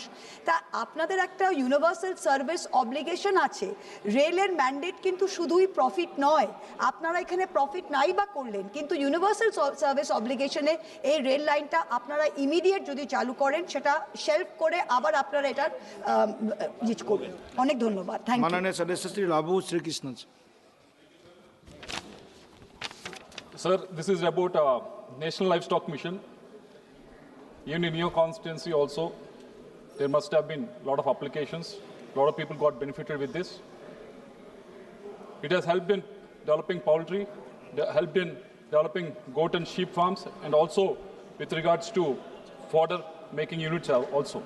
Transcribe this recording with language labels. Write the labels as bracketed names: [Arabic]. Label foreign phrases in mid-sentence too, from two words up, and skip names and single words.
[Bangla] তা আপনাদের একটা [English] universal service obligation [Bangla] আছে। রেলের ম্যান্ডেট কিন্তু শুধুই প্রফিট নয়, আপনারা এখানে প্রফিট নাই বা করলেন, কিন্তু [English] universal service obligation [Bangla] এই [English] rail line [Bangla] আপনারা ইমিডিয়েট যদি চালু করেন, সেটা শেলফ করে আবার আপনারা এটা ইউজ করবেন। অনেক ধন্যবাদ। [English] thank you. [Hindi] माननीय सदस्य श्री लाभू श्री कृष्ण। [English] Sir, this is about National Livestock Mission. Even in your constituency also, there must have been a lot of applications. A lot of people got benefited with this. It has helped in developing poultry, helped in developing goat and sheep farms, and also with regards to fodder making units also.